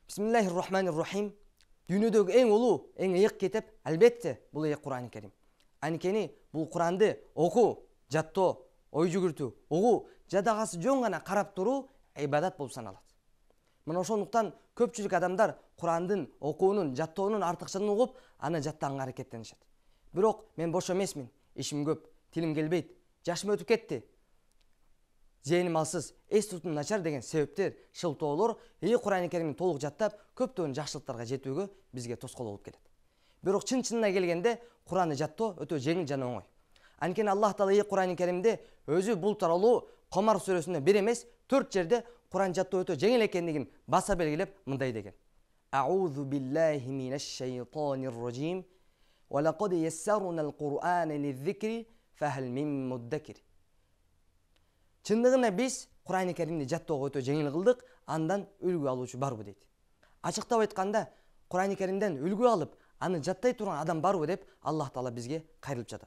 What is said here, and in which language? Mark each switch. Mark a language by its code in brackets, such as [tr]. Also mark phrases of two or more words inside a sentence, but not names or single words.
[ky] Bismillahirrahmanirrahim. Dünyadagi eng uluu, eng ıyık kitap albatta bul Kur'an-ı Kerim. Ankeni bul Kur'anды oku, jattoo, oy жүгүртүү, угуу, жадагасы жөн гана карап туруу ибадат болуп саналат. Мына ошондуктан көпчүлүк адамдар Кур'андын окуунун, жаттоонун артыкчылыгын угуп, аны жаттаганга аракеттенишет. Бирок мен бош эмесмин, ишим көп, тилим келбейт, жашым өтүп кетти. Зейним алсыз, эс тутум начар деген себептер, шылтоолор Кур'ан-ы Керимди толук жаттап, көптөгөн жакшылыктарга жетүүгө бизге тоскоол болуп келет. Бирок чын-чынына келгенде Кур'анды жаттоо өтө жеңил жана оңой. Анткени Аллах Таала Кур'ан-ы Керимде өзү бул тууралуу Комар сүрөсүндө бир эмес 4 жерде Кур'ан жаттоо өтө жеңил экендигин баса белгилеп мындай деген. [ar] أعوذ بالله من الشيطان الرجيم. ولقد يسرنا القرآن للذكر فهل من مدكر. [ky] Чындыгында биз Кур'ан-ы Керимди жаттоого өтө жеңил кылдык, андан үлгү алуучу барбы дейт. Ачыктап айтканда, Кур'ан-ы Керимден үлгү алып, аны жаттай турган адам барбы деп Аллах Таала бизге кайрылып жатат.